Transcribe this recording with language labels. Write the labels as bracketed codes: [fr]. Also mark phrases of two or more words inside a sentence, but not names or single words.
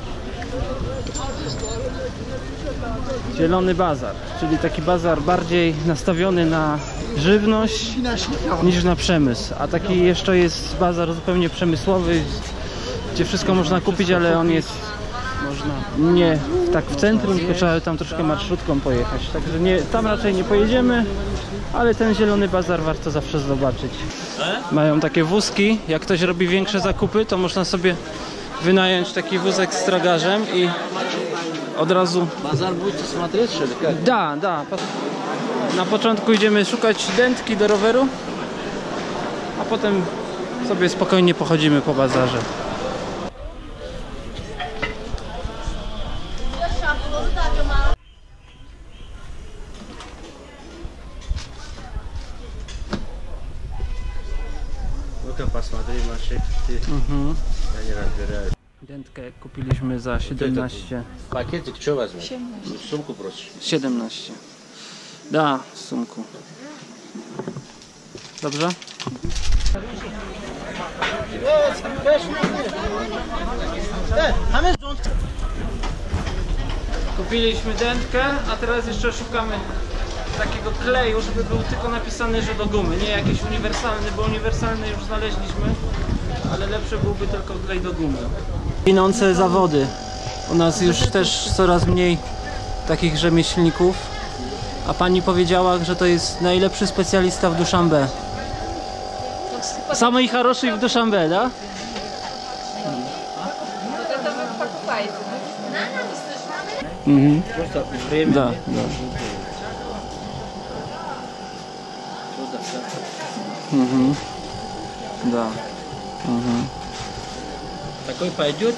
[pl] Zielony bazar, czyli taki bazar bardziej nastawiony na żywność niż na przemysł, a taki jeszcze jest bazar zupełnie przemysłowy, gdzie wszystko można kupić, ale on jest nie tak w centrum, tylko trzeba tam troszkę marszrutką pojechać, także tam raczej nie pojedziemy, ale ten zielony bazar warto zawsze zobaczyć. Mają takie wózki, jak ktoś robi większe zakupy, to można sobie wynająć taki wózek z tragarzem i od razu... [ru] Bazar будете смотреть, что ли? Как? Da. [pl] Na początku idziemy szukać dętki do roweru, a potem sobie spokojnie pochodzimy po bazarze. [ru] Ну-ка посмотри, Машек, ты. Я не разбираюсь. [pl] Dętkę kupiliśmy za 17. [ru] Пакетик что возьмешь? 17. Сумку просишь? 17. [pl] Da, w sumku. Dobrze? Kupiliśmy dętkę, a teraz jeszcze szukamy takiego kleju, żeby był tylko napisany, że do gumy, nie jakiś uniwersalny, bo uniwersalny już znaleźliśmy, ale lepszy byłby tylko klej do gumy. Ginące zawody. U nas już też coraz mniej takich rzemieślników, a pani powiedziała, że to jest najlepszy specjalista w Duszanbe. [ru] Samый хороший w Duszanbe, da? Вот это вы покупаете. Mhm. Просто время. Да. Mhm. Да. Mhm. Такой пойдет?